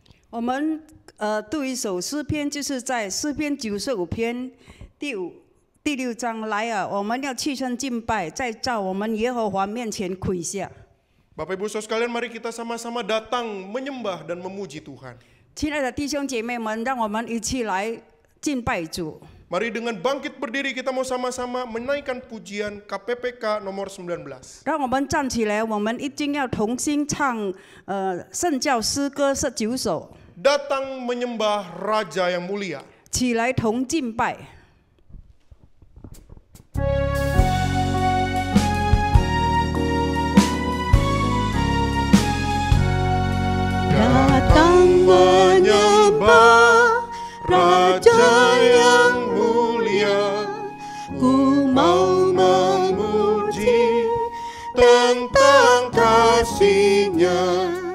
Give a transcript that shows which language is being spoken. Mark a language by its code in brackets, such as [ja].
[zh] 我们读一首诗篇，就是在诗篇95篇第6章来啊，我们要去身敬拜，在造我们耶和华面前跪下。 [id] Bapak Ibu Saudara sekalian, mari kita sama-sama datang menyembah dan memuji Tuhan. [zh] 亲爱的弟兄姐妹们，让我们一起来敬拜主。 [id] Mari dengan bangkit berdiri kita mau sama-sama menaikkan pujian KPPK nomor 19. [zh] 让我们站起来，我们一定要同心唱圣教诗歌19首， [id] Datang menyembah Raja yang mulia. [zh] 起来同敬拜。 [id] Datang menyembah Raja yang mulia, ku mau memuji tentang kasih-Nya.